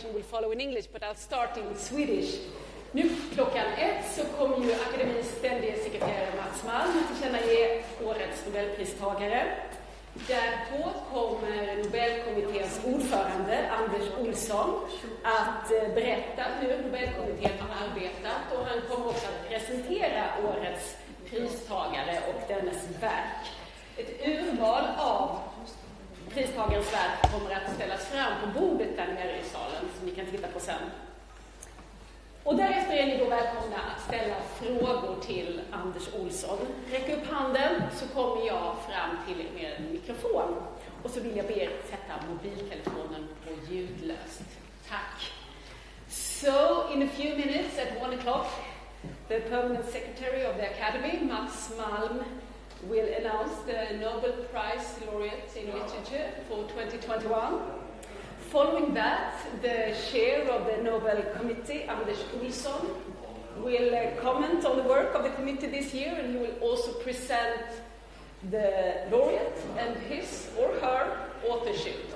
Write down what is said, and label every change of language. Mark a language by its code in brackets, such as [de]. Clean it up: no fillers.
[en] will follow in English, but I'll start in Swedish. [sv] Nu klockan 1 så kommer ju akademins ständige sekreterare Mats Malm att tillkännage årets Nobelpristagare. Därpå kommer Nobelkommitténs ordförande Anders Olsson att berätta hur Nobelkommittén har arbetat, och han kommer också att presentera årets pristagare och dennes verk. Ett urval av pristagarens verk kommer att ställas fram på bordet där nere i salen som ni kan titta på sen. Och därefter är ni då välkomna att ställa frågor till Anders Olsson. Räck upp handen så kommer jag fram till er med en mikrofon. Och så vill jag be er sätta mobiltelefonen på ljudlöst. Tack. [en] So, in a few minutes at 1 o'clock, the permanent secretary of the Academy, Mats Malm, will announce the Nobel Prize laureate in literature for 2021. Following that, the chair of the Nobel Committee, Anders Olsson, will comment on the work of the committee this year, and he will also present the laureate and his or her authorship.